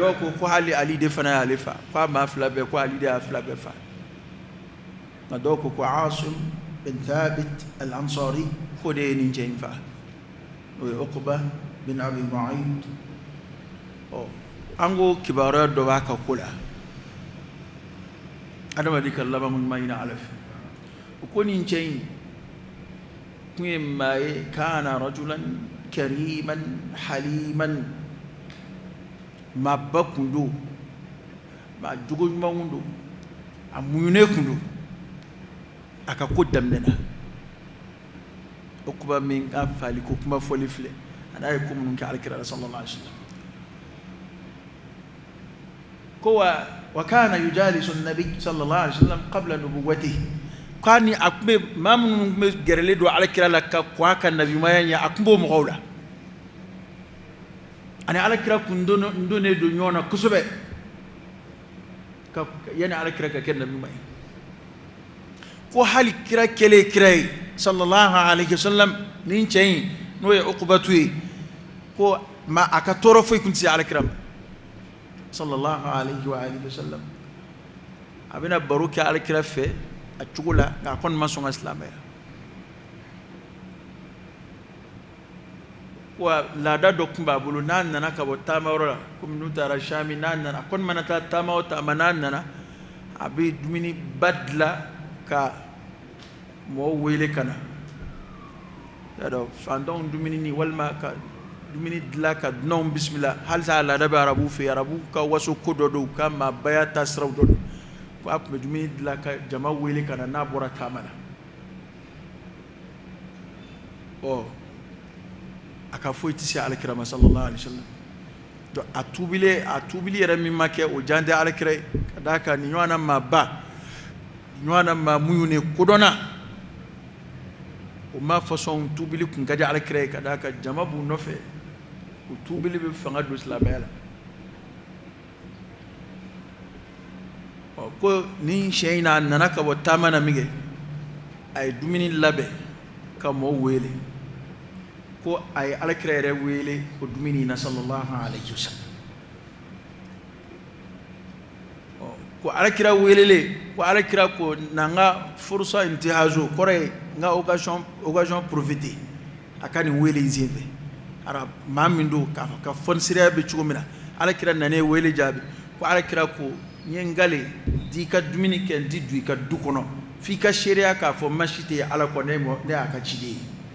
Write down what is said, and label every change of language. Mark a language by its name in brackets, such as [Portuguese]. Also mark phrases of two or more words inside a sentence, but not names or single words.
[Bambara] dɔw ko hali Ali de fana y'ale fa ko a maa fila bɛɛ ko Ali de y'a fila bɛɛ fa nka dɔw ko Asim bin Thabit al-Ansari ko de ye nin cɛ in fa o ye Uqba bin Abi Mu'ayt an ko kibaruya dɔ b'a ka ko la adamaden ka laban ɲuman ɲini Ala fɛ o ko nin cɛ in kun ye maa ye [Arabic] كان رجلا كريما حليما [Bambara] maaba kun do maa jogo ɲuman kun do a muɲunen kun do a ka ko daminɛna Uqba min ka fali ko kuma fɔli filɛ a n'a ye ko minnu kɛ alakira la [Arabic] صلى الله عليه وسلم [Bambara] ko [Arabic] وكان يجالس النبي صلى الله عليه وسلم قبل نبوته [Bambara] kani a tun bɛ maa minnu tun bɛ gɛrɛlen don alakira la ka kɔn a ka nabimaya ɲɛ a tun b'o mɔgɔw la ani alakira kun donnen don ɲɔgɔn na kosɛbɛ yanni alakira ka kɛ nabima ye ko hali kira kɛlen kira ye [Arabic] صلى الله عليه وسلم [Bambara] nin cɛ in n'o ye Uqbatu ye ko a ka tɔɔrɔ foyi tun tɛ se alakira ma [Arabic] صلى الله عليه وعلى آله وسلم [Bambara] a bɛna baro kɛ alakira fɛ a cogo la nka a kɔni ma sɔn ka silamɛya wa laada dɔ tun b'a bolo n'a nana ka bɔ taamayɔrɔ la komi n'u taara Sami n'a nana a kɔni mana taa taama o taama n'a nana a bɛ dumuni ba dilan ka mɔgɔw wele ka na y'a dɔn fantanw dumuni ni walima ka dumuni dilan ka dunanw bisimila halisa a laada bɛ arabu fɛ yen arabu ka waso ko dɔ don u ka maabaya taasiraw dɔ don ko a tun bɛ dumuni dilan ka jama wele ka na n'a bɔra taama na a ka foyi tɛ se alakira ma [Arabic] صلى الله عليه وسلم [Bambara] donc a tubili yɛrɛ min ma kɛ o jan tɛ alakira ye ka d'a kan ni ɲɔgɔnna maa ba ɲɔgɔnna maa minnu ne kodɔnna o ma façon tubili kun ka di alakira ye ka d'a kan jama b'u nɔfɛ o tubili bɛ fanga don silamɛya la ko ni sɛ in a nana ka bɔ taama na min kɛ a ye dumuni labɛn ka mɔɔw wele ko a ye alakira yɛrɛ wele o dumuni na [Arabic] صلى الله عليه وسلم [Bambara] ko alakira welele ko alakira ko na n ka [Arabic] فرصة انتهاز [Bambara] kɔrɔ ye n ka [French] occasion profiter [Bambara] a ka nin wele in senfɛ ara maa min don ka fɔnisiriya bɛ cogo min na alakira nan'e wele jaabi ko alakira ko n ye n gale di ka dumuni kɛ n ti don i ka du kɔnɔ f'i ka seereya k'a fɔ ma si tɛ ala kɔ ne y'a ka ciden ye